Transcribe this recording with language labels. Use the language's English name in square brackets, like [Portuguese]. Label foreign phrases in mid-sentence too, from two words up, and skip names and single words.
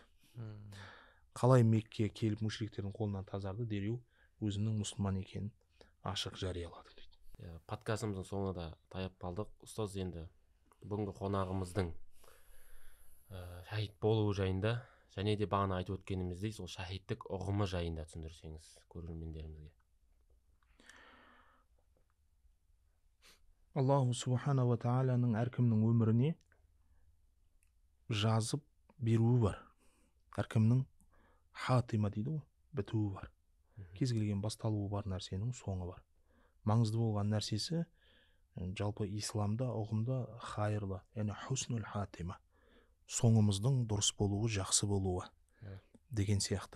[Kazakh] Қалай Меккеге келіп мушриктердің қолынан тазарды, дереу өзінің мұсылман екенін ашық жарияладым дейді. Подкастымыздың соңына да таяп қалдық. Ұстаз, енді бүгінгі қонағымыздың шахид болуы жайында және де бағана айтып өткеніміздей сол шахидтік ұғымы жайында түсіндірсеңіз көрермендерімізге. [Arabic] الله سبحانه وتعالى [Kazakh] әркімнің өміріне жазып беруі бар. Әркімнің хатима дейді ғой, бітуі бар. Кез келген басталуы бар нәрсенің соңы бар. Маңызды болған нәрсесі жалпы исламда ұғымда хайырлы, яғни [Arabic] حسن الخاتمة, [Kazakh] соңымыздың дұрыс болуы, жақсы болуы деген сияқты.